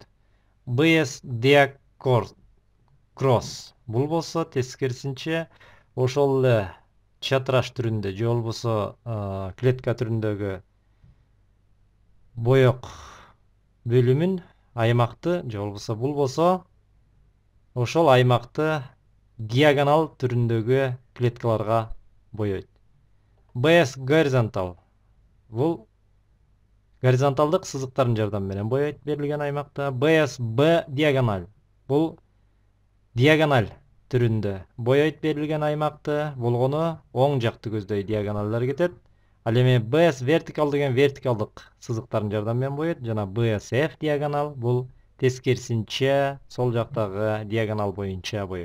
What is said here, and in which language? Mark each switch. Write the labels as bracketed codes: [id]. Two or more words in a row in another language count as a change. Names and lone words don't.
[ky] BS cross бул болсо тескерисинче ошол эле чатыраш түрүндө же болбосо клетка түрүндөгү боёк бөлүмүн, аймакты же болбосо бул болсо ошол аймакты диагонал түрүндөгү клеткаларга боёйт. BS horizontal бул горизонталдык сызыктардын жардамы менен боёйт берилген аймакта. BS B диагональ бул диагональ түрүндө боёйт берилген аймакты, болгону оң жакты көздөй диагоналлар кетет. Ал эми BS vertical деген вертикалдык сызыктардын жардамы менен боёйт, жана BSF диагонал бул тескерисинче сол жактагы диагонал боюнча боёйт.